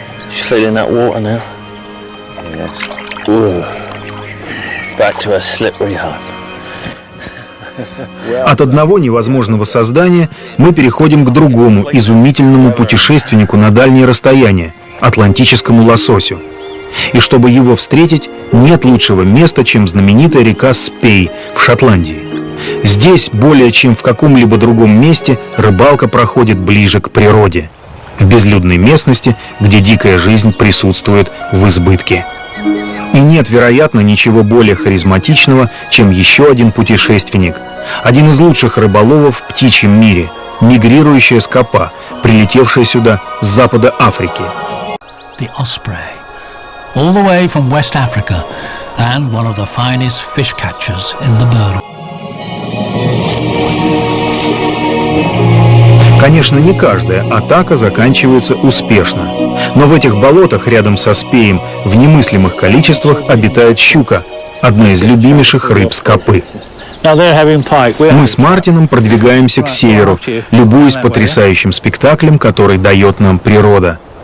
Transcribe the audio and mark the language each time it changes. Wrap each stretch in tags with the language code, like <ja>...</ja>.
<en>She's feeling that water now. Yes. Ooh. Back to her slippery home.</en> <ru>От одного невозможного создания мы переходим к другому изумительному путешественнику на дальние расстояния – атлантическому лососю. И чтобы его встретить, нет лучшего места, чем знаменитая река Спей в Шотландии. Здесь, более чем в каком-либо другом месте, рыбалка проходит ближе к природе, в безлюдной местности, где дикая жизнь присутствует в избытке. И нет, вероятно, ничего более харизматичного, чем еще один путешественник, один из лучших рыболовов в птичьем мире, мигрирующая скопа, прилетевшая сюда с запада Африки.</ru> <en>The osprey, all the way from West Africa, and one of the finest fish catchers in the bird.</en> <ru>Конечно, не каждая атака заканчивается успешно, но в этих болотах рядом со Спеем в немыслимых количествах обитает щука, одна из любимейших рыб скопы. Мы с Мартином продвигаемся к северу, любуясь потрясающим спектаклем, который дает нам природа.</ru>